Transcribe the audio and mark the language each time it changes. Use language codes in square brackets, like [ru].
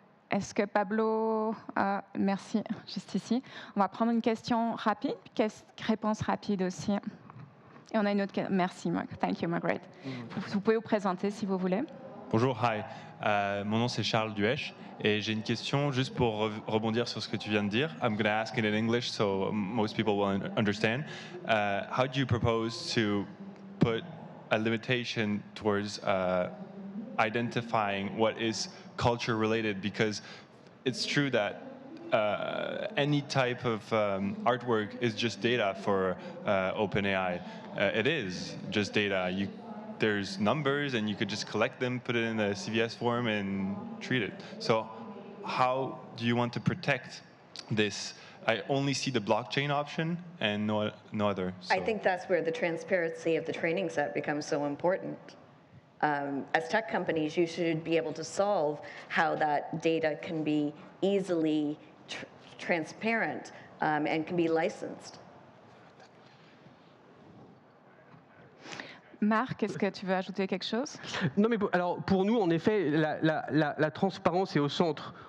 [fr] Est-ce que Pablo... merci, juste ici. On va prendre une question rapide, réponse rapide aussi. Et on a une autre question. Merci, Marc. [en] Thank you, Margaret. [fr] Vous pouvez vous présenter si vous voulez. Bonjour, hi. Mon nom c'est Charles Duèche et j'ai une question juste pour rebondir sur ce que tu viens de dire. [en] I'm going to ask it in English so most people will understand. How do you propose to put a limitation towards identifying what is culture related? Because it's true that any type of artwork is just data for OpenAI. It is just data. There's numbers and you could just collect them, put it in a CVS form and treat it. So how do you want to protect this? I only see the blockchain option and no other. So. I think that's where the transparency of the training set becomes so important. as tech companies, you should be able to solve how that data can be easily transparent and can be licensed. [fr] Marc, est-ce que tu veux ajouter quelque chose? Non, mais alors pour nous, en effet, la transparence est au centre.